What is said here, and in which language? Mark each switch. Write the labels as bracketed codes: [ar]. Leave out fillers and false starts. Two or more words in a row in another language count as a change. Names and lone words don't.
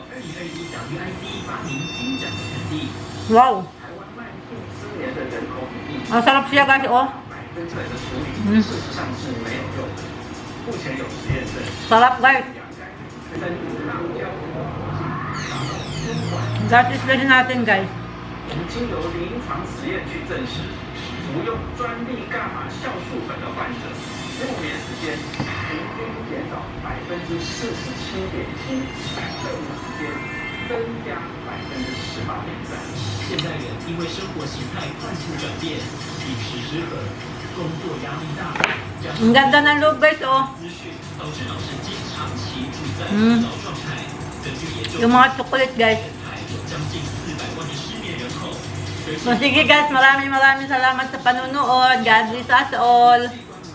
[tl] Wow. Ang sarap siya guys oh. Sarap guys. Gatis din natin guys. [zh] 经由临床实验去证实，服用专利伽马酵素粉的患者，6年时间平均减少47.7%，3个月时间增加18.3%。现代人因为生活形态快速转变，饮食失衡，工作压力大，加上 [tl] Ang ganda ng loob guys oh. [zh] 资讯导致脑神经长期处在疲劳状态。根据研究， [tl] Yung mga chocolate guys. [zh] 有将近400万的失眠人口。 [tl] So sige guys, maraming salamat sa panonood. [en] God bless us all.